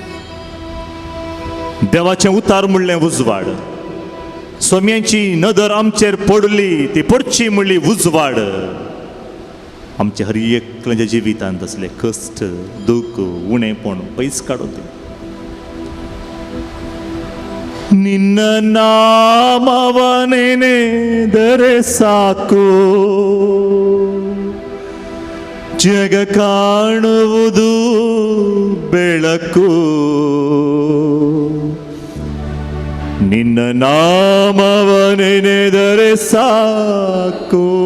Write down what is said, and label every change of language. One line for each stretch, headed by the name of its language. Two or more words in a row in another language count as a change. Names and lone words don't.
Konkani: देवाचें उतार म्हणलें उजवाड. सोम्यांची नदर आमचेर पडली ती पडची म्हणली उजवाड. आमच्या हर एकल्याच्या जिवितांत असले कश्ट दुख उणेपण पयस काडून
Kannada: ನಿನ್ನ ನಾಮವ ನೆನೆದರೆ ಸಾಕು. ಜಗ ಕಾಣುವುದು ಬೆಳಕು. ನಿನ್ನ ನಾಮವ ನೆನೆದರೆ ಸಾಕು.